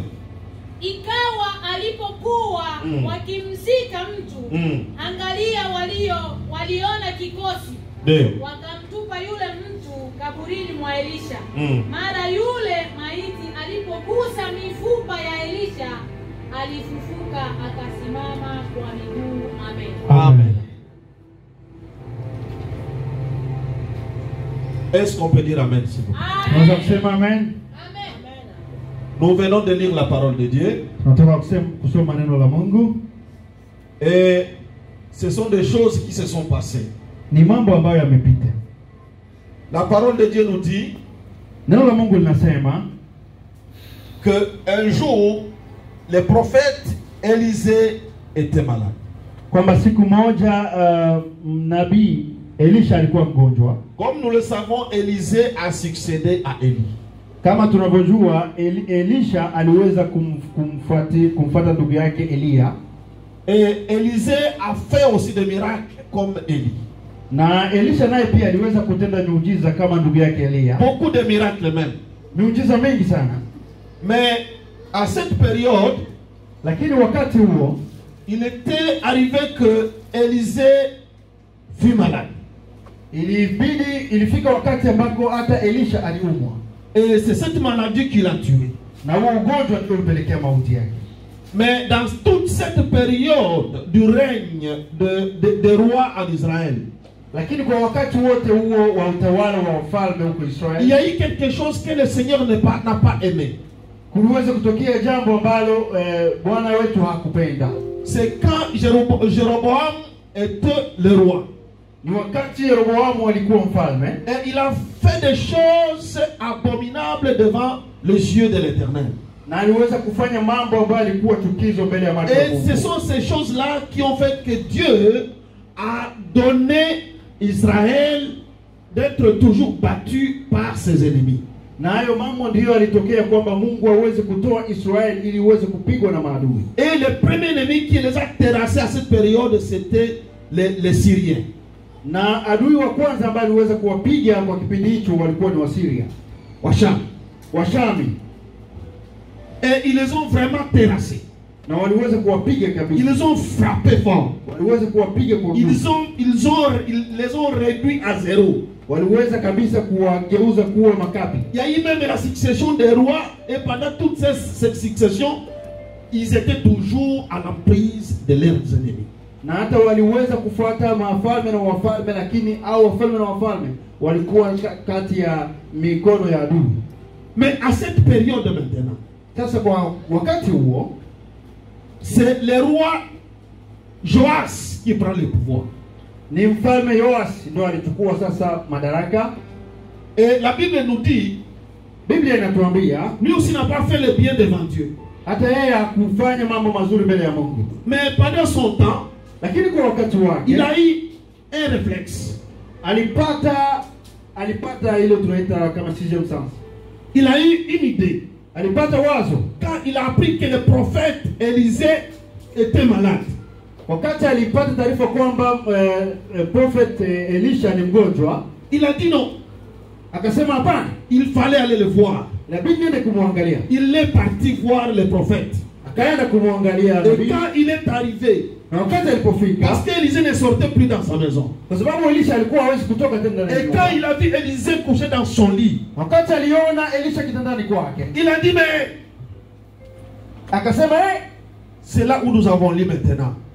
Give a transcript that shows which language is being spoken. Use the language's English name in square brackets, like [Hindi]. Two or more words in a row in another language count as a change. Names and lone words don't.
[Swahili] Ikawa alipokuwa wakimzika mtu, angalia waliona kikosi. Ndio. Wakamtupa yule mtu kaburini mwa Elisha. Mara yule maiti alipogusa mifupa ya Elisha, alifufuka akasimama kwa miguu. Amen. Amen. [French] Est-ce qu'on peut dire Amen, s'il vous plaît? [Swahili] Tunaweza kusema amen. Amen. [French] Nous venons de lire la parole de Dieu. [Swahili] Tunataka kusoma neno la Mungu. [French] Et ce sont des choses qui se sont passées. [Swahili] Ni mambo ambayo yamepita. [French] La parole de Dieu nous dit [Swahili] Neno la Mungu linasema [French] que un jour, le prophète Élisée était malade. [Swahili] kwamba siku moja nabii Elisha alikuwa mgonjwa. [French] Comme nous le savons, Élisée a succédé à Élie. [Swahili] Kama tunavyojua Elisha aliweza kumfuata ndugu yake Elia. [French] Et Élisée a fait aussi des miracles comme Élie. [Swahili] Na Elisha naye pia aliweza kutenda miujiza kama ndugu yake Elia. [French] Beaucoup de miracles même. [Swahili] Miujiza mingi sana. [French] Mais à cette période, [Swahili] lakini wakati huo [French] il était arrivé que Élisée fut malade. [Swahili] Ilifika wakati ambako hata Elisha aliumwa. [French] Et c'est cette maladie qui l'a tué. [Swahili] Na huo ugonjwa ndio ulipelekea mauti yake. [French] Mais dans toute cette période du règne des rois en Israël, [Swahili] lakini kwa wakati wote huo wa utawala wa wafalme huko Israeli, [French] il y a eu quelque chose que le Seigneur n'a pas aimé. [Swahili] Kuliweza kutokea jambo ambalo Bwana wetu hakupenda. [French] C'est quand Jéroboam était le roi. [Swahili] Ni wakati Yeroboamu alikuwa mfalme. [French] Et il a fait des choses abominables devant les yeux de l'Éternel. [Swahili] Na aliweza kufanya mambo ambayo yalikuwa chukizo mbele ya macho ya Mungu. [French] Et ce sont ces choses-là qui ont fait que Dieu a donné Israël d'être toujours battu par ses ennemis. [Swahili] Na hayo mambo ndiyo yalitokea kwamba Mungu aweze kutoa Israeli ili iweze kupigwa na maadui. [French] Et le premier ennemi qui les a terrassés à cette période, c'était les Syriens. [Swahili] Na adui wa kwanza ambaye aliweza kuwapiga kwa kipindi hicho walikuwa ni Wasiria. Washami. [French] Et ils les ont vraiment terrassés. [Swahili] Na waliweza kuwapiga kabisa. [French] Ils les ont frappés fort. [Swahili] Waliweza kuwapiga kwa nguvu. [French] Ils les ont réduits à zéro. [Swahili] Waliweza kabisa kuwageuza kuwa makapi. [French] Il y a eu même la succession des rois, et pendant toute cette succession, ils étaient toujours à l'emprise de leurs ennemis. [Swahili] Na hata waliweza kufuata mafalme na wafalme, lakini au wafalme na wafalme walikuwa kati ya mikono ya adui. [French] Mais à cette période maintenant, [Swahili] sasa kwa wakati huo, [French] c'est le roi Joas qui prend le pouvoir. [Swahili] Ni mfalme Yoas ndio alichukua sasa madaraka. [French] Et la Bible nous dit, [Swahili] Biblia inatuambia, [French] lui aussi n'a pas fait le bien devant Dieu. [Swahili] Hata yeye hakufanya mambo mazuri mbele ya Mungu. [French] Mais pendant son temps, [Swahili] lakini kwa wakati wake, [French] il a eu un réflexe. [Swahili] Alipata ile tunaita kama [French] sixième sens. Il a eu une idée. [Swahili] Alipata wazo. [French] Quand il a appris que le prophète Élisée était malade. [Swahili] Wakati alipata taarifa kwamba prophet Elisha ni mgonjwa, [French] il a dit non. [Swahili] Akasema hapana, [French] il fallait aller le voir. [Swahili] Inabidi niende kumwangalia. [French] Il est parti voir le prophète. [Swahili] Akaenda kumwangalia. [French] Et quand il est arrivé, parce qu'Élisée ne sortait plus dans sa maison. Et quand il a vu Élisée couché dans son lit, il a dit mais c'est là où nous avons lu maintenant.